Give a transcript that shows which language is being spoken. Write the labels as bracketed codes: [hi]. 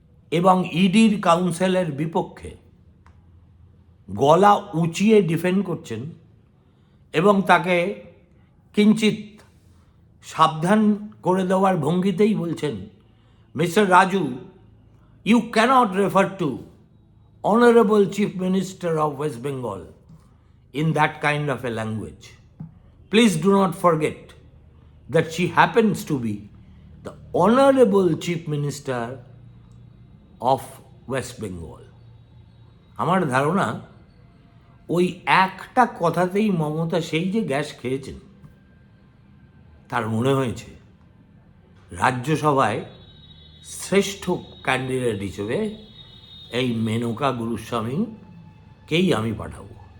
[bn] এবং ইডির কাউন্সিলের বিপক্ষে গলা উঁচিয়ে ডিফেন্ড করছেন এবং তাকে কিঞ্চিত সাবধান করে দেওয়ার ভঙ্গিতেই বলছেন, [en] Mister Raju, you can't refer to honourable chief minister of West Bengal in that kind of a language. Please do not forget that she happens to be the Honorable Chief Minister of West Bengal. [bn] আমার ধারণা ওই একটা কথাতেই মমতা সেই যে gas খেয়েছেন, তার মনে হয়েছে রাজ্যসভায় শ্রেষ্ঠ ক্যান্ডিডেট হিসেবে এই মেনকা গোস্বামীকেই আমি পাঠাবো।